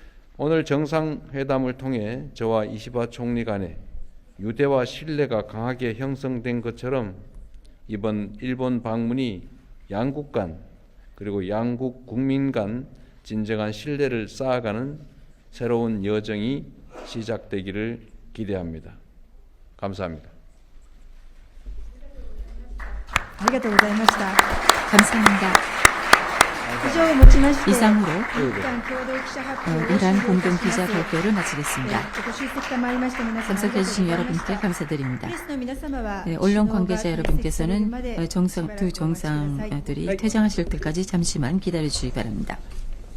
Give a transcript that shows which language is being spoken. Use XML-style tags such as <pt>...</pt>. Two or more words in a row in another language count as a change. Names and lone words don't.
<ko>오늘 정상회담을 통해 저와 이시바 총리 간의 유대와 신뢰가 강하게 형성된 것처럼 이번 일본 방문이 양국 간 그리고 양국 국민 간 진정한 신뢰를 쌓아가는 새로운 여정이 시작되기를 기대합니다. 감사합니다.</ko> <ja>ありがとうございました。</ja> <ko>감사합니다.</ko> <ja>以上をもちまして、</ja> <ko>이상으로</ko> <ja>日韓共同記者発表を</ja> <ko>이란 공동</ko> <ja>終了</ja> <ko>기자</ko> <ja>します。</ja> <ko>발표를 마치겠습니다.</ko> <ja>ご出席賜りました皆様、</ja> <ko>참석해주신</ko> <ja>ありがとうございました</ja> <ko>여러분께 감사드립니다.</ko> <ja>プレスの皆様は</ja> <ko>네, 언론 관계자</ko> <ja>首脳が退席されるまで</ja> <ko>여러분께서는 두 정상들이 퇴장하실 때까지 잠시만 기다려 주시기 바랍니다.</ko>